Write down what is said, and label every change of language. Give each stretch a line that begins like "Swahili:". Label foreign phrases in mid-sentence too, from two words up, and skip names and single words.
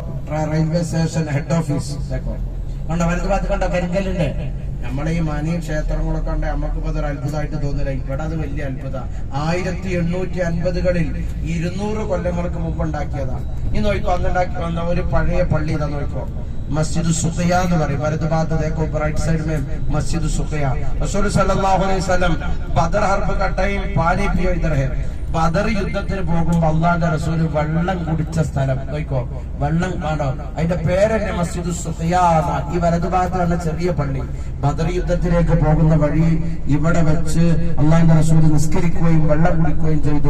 Malayalam: റെയിൽവേ സ്റ്റേഷൻ ഹെഡ് ഓഫീസ് കണ്ടോ, വലതു ഭാഗത്ത് കണ്ടോ കരിങ്കല്ലുണ്ട്. നമ്മളെ ഈ മാനി ക്ഷേത്രങ്ങളൊക്കെ ഉണ്ട്, നമുക്കിപ്പോ അതൊരു അത്ഭുതമായിട്ട് തോന്നില്ല. ഇവിടെ അത് വലിയ അത്ഭുത. 1850കളിൽ 200 കൊല്ലങ്ങൾക്ക് മുമ്പ് ഉണ്ടാക്കിയതാണ്. ഈ നോക്കോ, അന്നുണ്ടാക്കി വന്ന ഒരു പഴയ പള്ളി ഇതാ നോക്കോ, മസ്ജിദ് സുഖിയ എന്ന് പറയും. വലതു ഭാഗത്ത്
Hindi: देखो राइट साइड में मस्जिद सुखिया. रसूल
Arabic: صلى الله عليه وسلم
Hindi: बदर हर्ब का टाइम पानी पियो इधर है.
Malayalam: ബദർ യുദ്ധത്തിന് പോകുമ്പോ അള്ളാഹുവിന്റെ റസൂല് വെള്ളം കുടിച്ച സ്ഥലം നോക്കോ, വെള്ളം കാണോ, അതിന്റെ പേരെന്നെ മസ്ജിദ് സുഖിയ. ഈ വലതുഭാഗത്ത് വന്ന ചെറിയ പള്ളി. ബദർ യുദ്ധത്തിലേക്ക് പോകുന്ന വഴി ഇവിടെ വെച്ച് അള്ളാഹുവിന്റെ റസൂല് നിസ്കരിക്കുകയും വെള്ളം കുടിക്കുകയും ചെയ്തു.